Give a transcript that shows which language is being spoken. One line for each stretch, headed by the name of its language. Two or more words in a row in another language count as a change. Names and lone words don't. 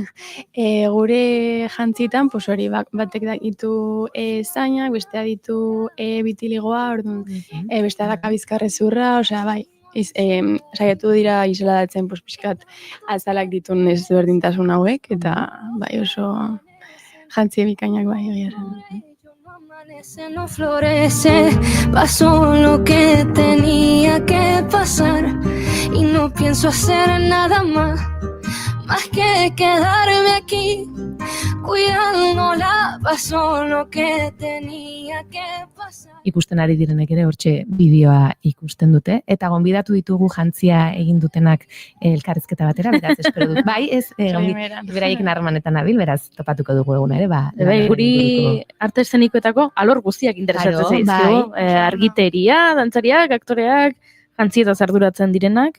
Basque: Gure jantzitan, hori batek ditu zainak, bestea ditu bitiligoa, orduan, bestea daka bizkarrezurra, osea, bai, saiatu dira isladatzen pixkat azalak ditun ezberdintasun hauek, eta bai oso jantzi bikainak bai egia esan.
Spanish: No florece, pasó lo que tenía que pasar y no pienso hacer nada más que quedarme aquí cuidándola, pasó lo que tenía que pasar.
Basque: Ikusten ari direnek ere hortxe bideoa ikusten dute, eta gonbidatu ditugu jantzia egin dutenak elkarrizketa batera, beraz, espero dut. Bai, ez, beraiek harremanetan nabil, beraz, topatuko dugu eguna ere, guri arte eszenikoetako alor guztiak interesatzen zaizkigu, argiteria, dantzariak, aktoreak, jantzietaz arduratzen direnak,